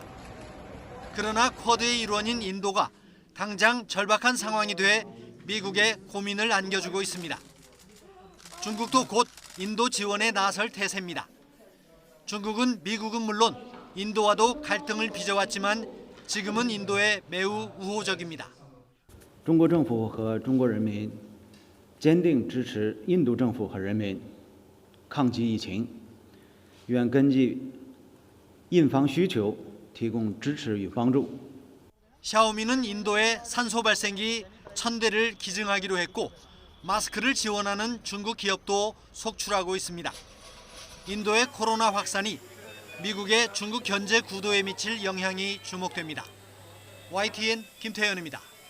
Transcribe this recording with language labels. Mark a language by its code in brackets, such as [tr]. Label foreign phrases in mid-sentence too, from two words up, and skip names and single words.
[ko] 그러나 쿼드의 일원인 인도가 당장 절박한 상황이 돼 미국에 고민을 안겨주고 있습니다. 중국도 곧 인도 지원에 나설 태세입니다. 중국은 미국은 물론 인도와도 갈등을 빚어왔지만 지금은 인도에 매우 우호적입니다. [zh] 中国政府和中国人民坚定支持印度政府和人民抗击疫情，愿根据印方需求提供支持与帮助。 [ko] 샤오미는 인도에 산소 발생기 1,000대를 기증하기로 했고 마스크를 지원하는 중국 기업도 속출하고 있습니다. 인도의 코로나 확산이 미국의 중국 견제 구도에 미칠 영향이 주목됩니다. YTN 김태현입니다.